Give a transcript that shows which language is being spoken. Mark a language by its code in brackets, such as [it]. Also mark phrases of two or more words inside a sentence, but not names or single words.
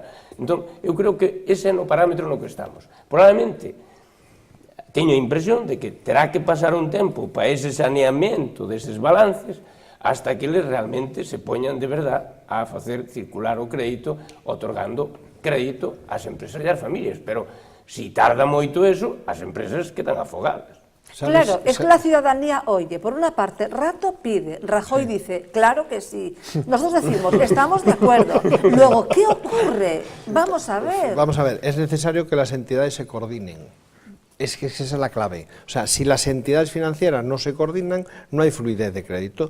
[gl] Entón, eu creo que ese é o parámetro no que estamos. Probablemente, teño a impresión de que terá que pasar un tempo para ese saneamento deses balances hasta que eles realmente se poñan de verdad a facer circular o crédito, otorgando crédito ás empresas e ás familias. Pero, si tarda moito eso, as empresas quedan afogadas. [es] Claro, es que la ciudadanía oye, por una parte, Rato pide, Rajoy dice, claro que sí. Nosotros decimos, estamos de acuerdo. Luego, ¿qué ocurre? Vamos a ver. Vamos a ver, es necesario que las entidades se coordinen. Es que esa es la clave. O sea, si las entidades financieras no se coordinan, no hay fluidez de crédito.